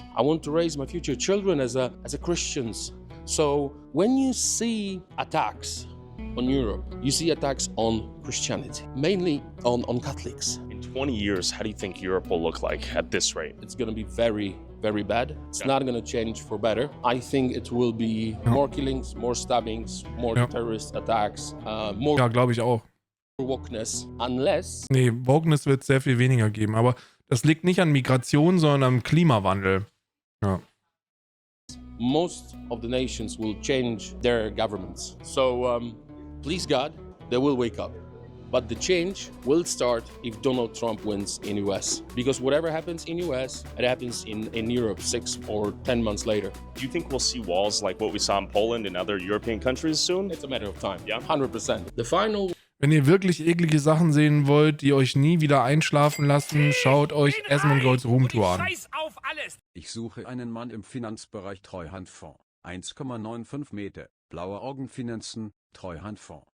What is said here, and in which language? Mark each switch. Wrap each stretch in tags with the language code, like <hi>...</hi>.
<en>I want to raise my future children as a Christians. So when you see attacks on Europe, you see attacks on Christianity, mainly on Catholics. In 20 years, how do you think Europe will look like at this rate? It's going to be very, very bad. It's not going to change for better. I think it will be more killings, more stabbings, more terrorist attacks, more</en> <de>Ja, glaube ich auch.</de> <en>wokeness, unless...</en> <de>Nee, Wokeness wird es sehr viel weniger geben, aber das liegt nicht an Migration, sondern am Klimawandel. Ja.</de> <en>Most of the nations will change their governments. So, please God, they will wake up. But the change will start if Donald Trump wins in US. Because whatever happens in US, it happens in Europe 6 or 10 months later. Do you think we'll see walls like what we saw in Poland and other European countries soon? It's a matter of time. Yeah, 100%. The final...</en> <de>Wenn ihr wirklich eklige Sachen sehen wollt, die euch nie wieder einschlafen lassen, schaut euch Asmongold's Roomtour an. Ich suche einen Mann im Finanzbereich Treuhandfonds. 1,95 Meter. Blaue Augen Finanzen, Treuhandfonds.</de>